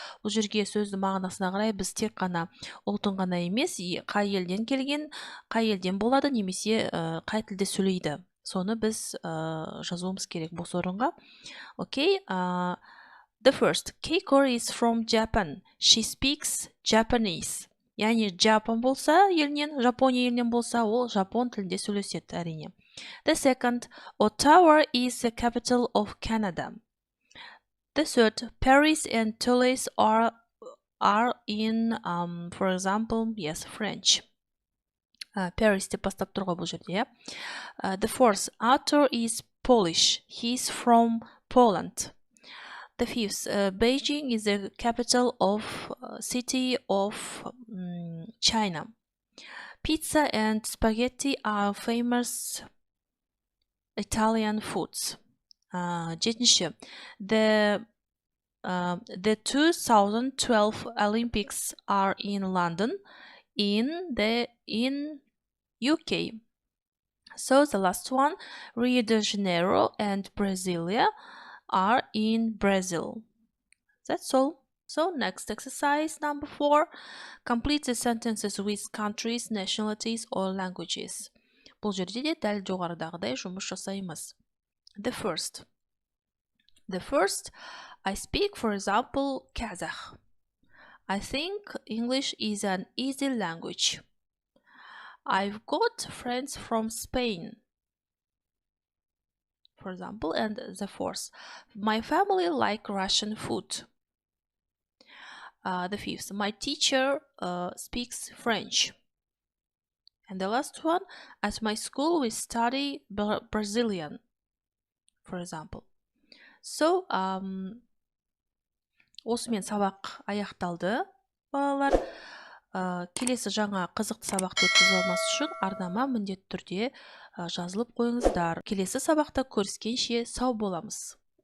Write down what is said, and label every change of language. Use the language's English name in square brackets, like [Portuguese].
[Kazakh] Бұл жерге сөздің мағынасына қарай біз тек қана ұлтын ғана емес, қай елден келген, қай елден болады, немесе қай тілде сөйлейді. Соны біз жазуымыз керек бос орынға. [English] Okay, the first, Keiko is from Japan. She speaks Japanese. [Kazakh] Яғни Жапон болса, Жапония елінен болса, ол жапон тілінде сөйлеседі әрине. [English] The second, Ottawa is the capital of Canada. The third, Paris and Toulouse are in, for example, French. [Kazakh] Paris деп бастап тұрға бұл жерде. [English] The fourth, Arthur is Polish. He's from Poland. The fifth, Beijing is the capital of city of China. Pizza and spaghetti are famous Italian foods. [Kazakh] Жетінші, [English] the The 2012 Olympics are in London, in UK. So the last one, Rio de Janeiro and Brasilia are in Brazil. That's all. So next exercise number 4. Complete the sentences with countries, nationalities or languages. [Kazakh] Бұл жерде де дәл жоғарыдағыдай жұмыс жасаймыз. [English] The first, I speak, for example, Kazakh. I think English is an easy language. I've got friends from Spain, for example. And the fourth, my family like Russian food. The fifth, my teacher speaks French. And the last one, at my school we study Brazilian, for example. So, [Kazakh] осымен сабақ аяқталды, балалар. Келесі жаңа қызықты сабақты өткізіп алмас үшін арнама міндетті түрде жазылып қойыңыздар. Келесі сабақта көріскенше сау боламыз.